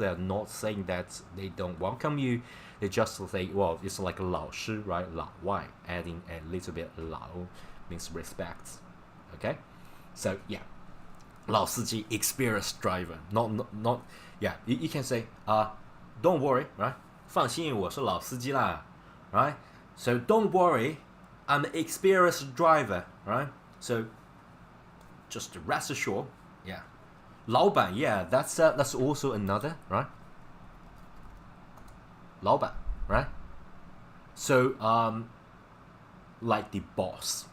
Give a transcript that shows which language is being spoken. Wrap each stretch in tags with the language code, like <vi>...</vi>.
<en>They're not saying that they don't welcome you. They just say, well, it's like a 老师, right? 老外, adding a little bit 老 means respect. Okay, so yeah, 老司机, experienced driver, not yeah. You can say don't worry, right?</en> <zh>放心，我是老司机啦, right?</zh> <en>So don't worry, I'm an experienced driver, right? So just rest assured, yeah. 老板, yeah, that's also another, right? 老板, right? So like the boss.</en>